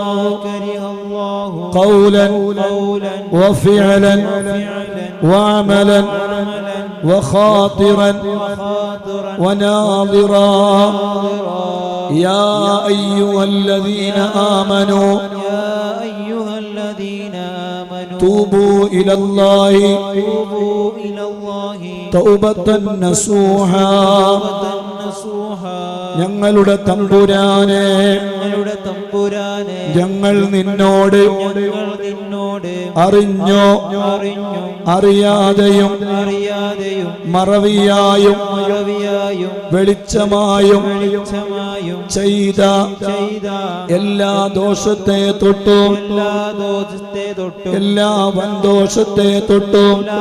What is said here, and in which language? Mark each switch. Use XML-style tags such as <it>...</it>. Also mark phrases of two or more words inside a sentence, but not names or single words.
<ar>قولا وفعلا وعملا وخاطرا وناظرا يا أيها الذين آمنوا توبوا إلى الله توبة نصوحا</ar> <ml>ഞങ്ങളുടെ തമ്പുരാനെ ഞങ്ങൾ നിന്നോട് അറിഞ്ഞോ അറിയാതെയും മറവിയായും വെളിച്ചമായും ചെയ്ത എല്ലാ ദോഷത്തെ തൊട്ടും എല്ലാ വൻദോഷത്തെ തൊട്ടും</ml>